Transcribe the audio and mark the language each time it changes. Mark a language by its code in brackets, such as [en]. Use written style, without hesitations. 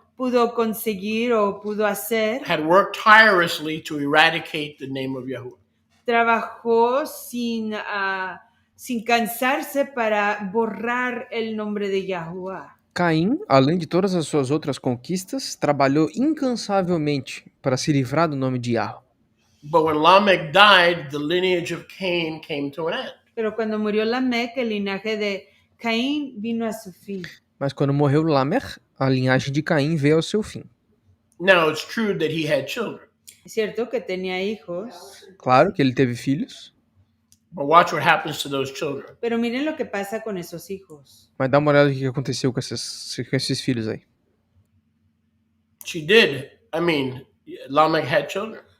[es] pudo conseguir o pudo hacer, [en] had worked tirelessly to eradicate the name of Yahuwah. [es] trabajó sin cansarse para borrar el nombre de Yahuwah. [pt] Caim, além de todas as suas outras conquistas, trabalhou incansavelmente para se livrar do nome de Yahweh. [en] But when Lamech died, the lineage of Cain came to an end. [es] Pero cuando murió Lamec, el linaje de Caín vino a su fin. [pt] Mas quando morreu Lamer, a linhagem de Caim veio ao seu fim. [en] Now, it's true that he had children, [es] Es cierto que tenía hijos, [pt] Claro que ele teve filhos, [en] but watch what happens to those children. [es] pero miren lo que pasa con esos hijos. [pt] mas dá uma olhada no que aconteceu com esses filhos aí. [en] She did. I mean, Lamech had children.